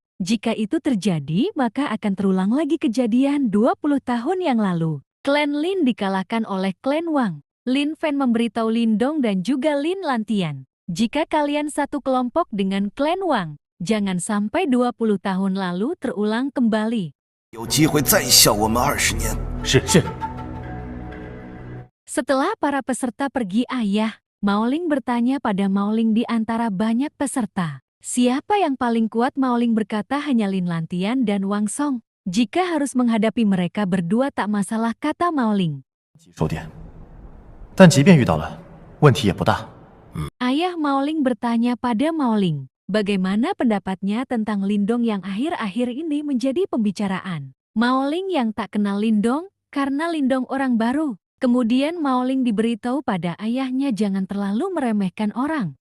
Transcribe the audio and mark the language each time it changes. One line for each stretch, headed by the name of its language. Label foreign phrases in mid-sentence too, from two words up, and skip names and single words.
Indonesian: Jika itu terjadi, maka akan terulang lagi kejadian 20 tahun yang lalu. Klan Lin dikalahkan oleh klan Wang. Lin Fen memberitahu Lindong dan juga Lin Lantian, jika kalian satu kelompok dengan klan Wang, jangan sampai 20 tahun lalu terulang kembali.
Chinese: 有机会再笑我们20年。是是。
Indonesian: Setelah para peserta pergi, Ayah Maoling bertanya pada Maoling di antara banyak peserta, siapa yang paling kuat? Maoling berkata hanya Lin Lantian dan Wang Song. Jika harus menghadapi mereka berdua tak masalah, kata Maoling.
Chinese: 收点，但即便遇到了，问题也不大。
Indonesian: Ayah Maoling bertanya pada Maoling, bagaimana pendapatnya tentang Lindong yang akhir-akhir ini menjadi pembicaraan. Maoling yang tak kenal Lindong, karena Lindong orang baru. Kemudian Maoling diberitahu pada ayahnya jangan terlalu meremehkan orang.